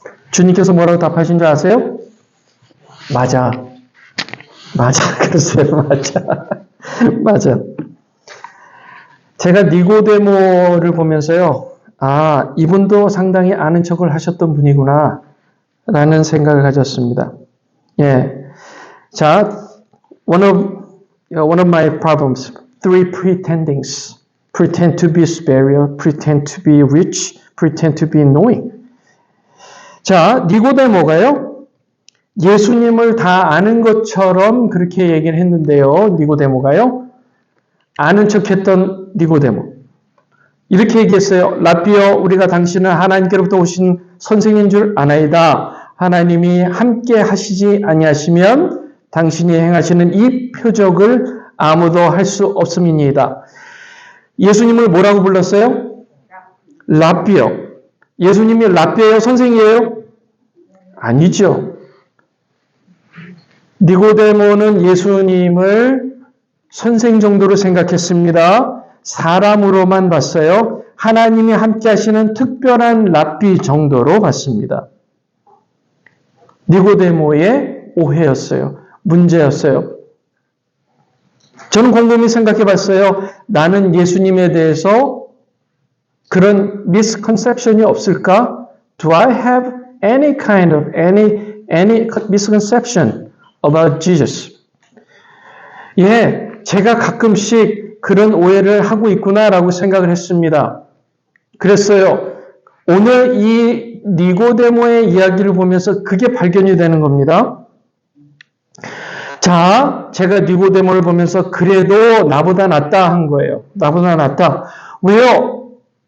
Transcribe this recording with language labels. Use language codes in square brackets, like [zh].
[ko] 주님께서 뭐라고 답하신 줄 아세요? 맞아. 그러세요. 맞아. 제가 니고데모를 보면서요. 이분도 상당히 아는 척을 하셨던 분이구나 라는 생각을 가졌습니다. 예. [en] 자, one of my problems, three pretendings. Pretend to be superior, pretend to be rich, pretend to be knowing. [ko] 자, 니고데모가요. 예수님을 다 아는 것처럼 그렇게 얘기를 했는데요. 니고데모가요. 아는 척했던 니고데모. 이렇게 얘기했어요. 라삐여, 우리가 당신은 하나님께로부터 오신 선생인 줄 아나이다. 하나님이 함께 하시지 아니하시면 당신이 행하시는 이 표적을 아무도 할 수 없음이니이다. 예수님을 뭐라고 불렀어요? 라삐여. 예수님이 라삐예요? 선생이에요? 아니죠. 니고데모는 예수님을 선생 정도로 생각했습니다. 사람으로만 봤어요. 하나님이 함께 하시는 특별한 라삐 정도로 봤습니다. 니고데모의 오해였어요. 문제였어요. 저는 곰곰이 생각해 봤어요. 나는 예수님에 대해서 그런 misconception이 없을까? [en] Do I have any kind of misconception about Jesus? [ko] 예, 제가 가끔씩 그런 오해를 하고 있구나라고 생각을 했습니다. 그랬어요. 오늘 이 니고데모의 이야기를 보면서 그게 발견이 되는 겁니다. 자, 제가 니고데모를 보면서 그래도 나보다 낫다 한 거예요. 나보다 낫다. 왜요?